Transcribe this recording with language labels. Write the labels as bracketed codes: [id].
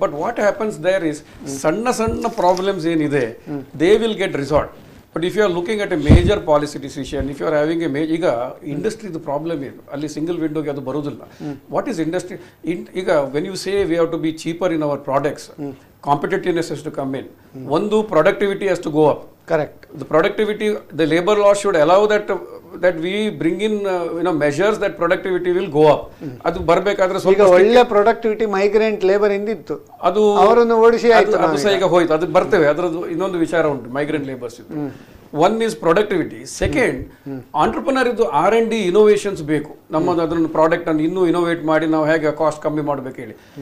[en] But what happens there is ಸಣ್ಣ problems ಏನಿದೆ they will get resolve. But if you are looking at a major policy decision, if you are having a [kn] ಈಗ ಇಂಡಸ್ಟ್ರಿದು problem ಏನು, ಅಲ್ಲಿ single ವಿಂಡೋಗೆ ಅದು ಬರೋದಿಲ್ಲ. [en] What is industry? ಈಗ when you say we have to be cheaper in our products, competitiveness has to come in. One, productivity has to go up. Correct. The productivity, the labor law should allow that we bring in measures that productivity will go up. [kn] ಅದು ಬರಬೇಕಾದ್ರೆ ಈಗ ಒಳ್ಳೆ productivity migrant labour ಇಂದಿತ್ತು, ಅದು ಅವರನ್ನು ಓಡಿಸಿ ಆಯ್ತು, ಅದು ಸಹ ಈಗ ಹೋಯ್ತು. ಅದು ಬರ್ತೇವೆ, ಅದರದ್ದು ಇನ್ನೊಂದು ವಿಚಾರ ಉಂಟು migrant labours. [en] One is productivity. [kn] Second, entrepreneur ಇದು R&D ಇನೋವೇಷನ್ಸ್ ಬೇಕು. ನಮ್ಮದು ಅದನ್ನು ಪ್ರಾಡಕ್ಟ್ ಅನ್ನು ಇನ್ನೂ ಇನೋವೇಟ್ ಮಾಡಿ ನಾವು ಹೇಗೆ ಕಾಸ್ಟ್ ಕಮ್ಮಿ ಮಾಡಬೇಕು ಹೇಳಿ.